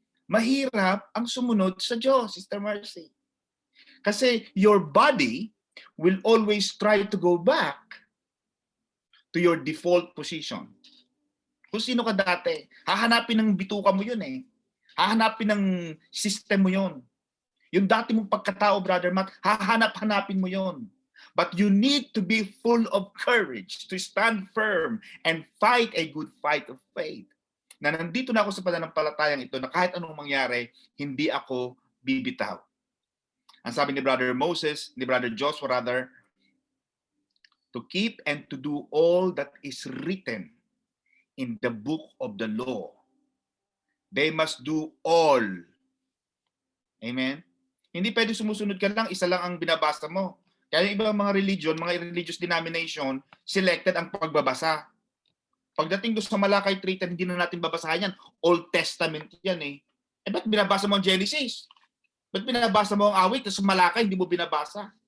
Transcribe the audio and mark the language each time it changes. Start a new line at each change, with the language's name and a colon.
Filipino: Mahirap ang sumunod sa Diyos, Sister Mercy. Kasi
English: your body will always try to go back to your default position.
Filipino: Kung sino ka dati, hahanapin ng bituka mo yun eh. Hahanapin ng system mo yun. Yung dati mong pagkatao, Brother Matt, hahanap-hanapin mo yun.
English: But you need to be full of courage to stand firm and fight a good fight of faith.
Filipino: Na nandito na ako sa pananampalatayang ito na kahit anong mangyari, hindi ako bibitaw. Ang sabi ni Brother Moses, ni Brother Joshua
English: rather, to keep and to do all that is written in the book of the law. They must do all. Amen?
Filipino: Hindi pwede sumusunod ka lang, isa lang ang binabasa mo. Kaya yung ibang mga religion, mga religious denomination, selected ang pagbabasa. Pagdating doon sa Malakay 3:10, hindi na natin babasahin yan. Old Testament yan eh. Ba't binabasa mo ang Genesis? Ba't binabasa mo ang awit, tapos Malakay, hindi mo binabasa?